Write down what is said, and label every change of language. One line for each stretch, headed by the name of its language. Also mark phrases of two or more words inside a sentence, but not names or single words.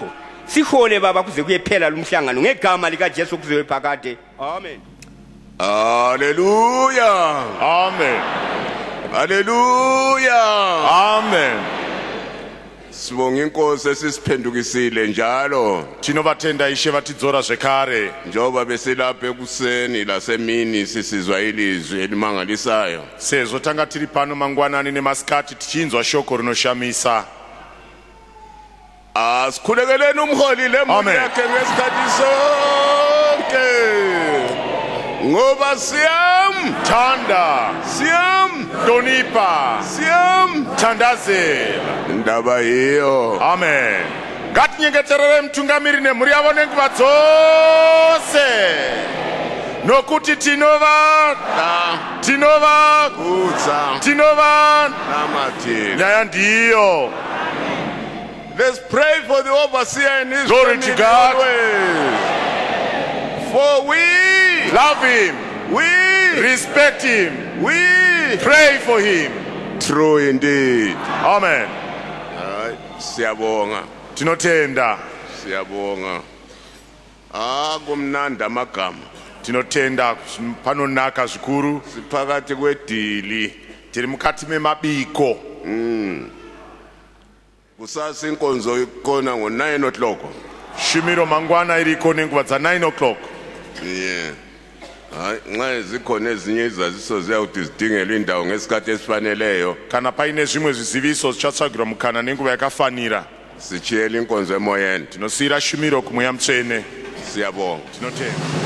North Ndebele: Sihole baba kuze kuyephela lumhlangano ngegama lika Jesu kuze phakade. Amen. Hallelujah. Amen. Hallelujah. Amen. Sibonga inkosi esisiphendukisile njalo.
Shona: Tinovatenda ishe vatidzora zvekare.
North Ndebele: Njoba besilapha ekuseni lasemini sisizwa ilizwi elimangalisayo.
Shona: Sezvo tanga tiri pano mangwanani nemasikati tichinzwa shoko rinoshamisa.
North Ndebele: Sikhulekeleni umholi lemuli yakhe ngesikhathi sonke. Ngoba Thanda, Donipa, Thandazela. Ndaba hiyo. Amen.
Shona: Ngatinyengeterere mtungamiri nemhuri yavo nenguva dzose. Nokuti tinova Namati. nyaya ndiyo.
English: Let's pray for the overseer and his Glory to God. For we Love him, respect him, pray for him. True indeed. Amen.
North Ndebele: Siyabonga.
Shona: Tinotenda.
North Ndebele: Kumnandi amagama.
Shona: Tinotenda panonaka zvikuru.
North Ndebele: Siphakathi kwedili.
Shona: Tiri mukati memabiko.
North Ndebele: Kusasa inkonzo ikona ngo9 o'clock.
Shona: Shumiro mangwana iriko nenguva dza9 o'clock. Yeah.
North Ndebele: Nxa zikhona ezinye izaziso ziyawuthi zidingele indawo ngesikhathi esifaneleyo.
Shona: Kana paine zvimwe zviziviso zvichatsvagirwa mukana nenguva yakafanira.
North Ndebele: Sichiyela inkonzo emoyeni.
Shona: Tinosiyira shumiro kumweya mutsvene.
North Ndebele: Siyabonga.
Shona: Tinotenda.